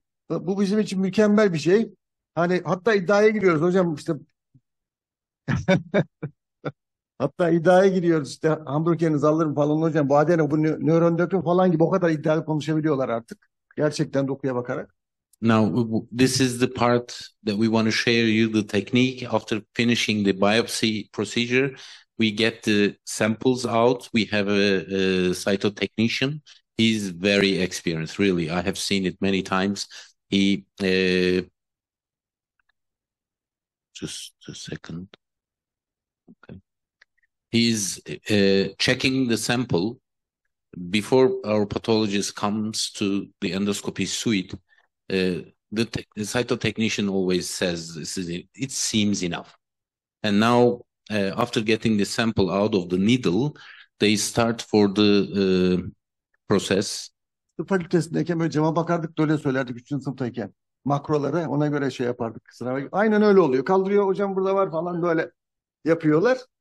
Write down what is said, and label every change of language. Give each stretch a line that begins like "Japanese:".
Turkish: Bu bizim için mükemmel bir şey. Hani hatta iddiaya giriyoruz hocam işte hatta iddiaya giriyoruz işte hamburgerinizi alırım falan hocam. Bu adene bu nöron döküm falan gibi o kadar iddialı konuşabiliyorlar artık. Gerçekten dokuya bakarak.
English: Now, this is the part that we want to share you the technique. After finishing the biopsy procedure, we get the samples out. We have a cytotechnician. He's very experienced, really. I have seen it many times. He, just a second. Okay. He's checking the sample before our pathologist comes to the endoscopy suite. The cytotechnician always says it seems enough. And now, after getting the sample out of the needle, they start for the process.
Turkish: Tıp fakültesindeyken böyle cama bakardık da öyle söylerdik 3. sınıftayken. Makroları ona göre şey yapardık. Sınava. Aynen öyle oluyor. Kaldırıyor hocam burada var falan böyle yapıyorlar.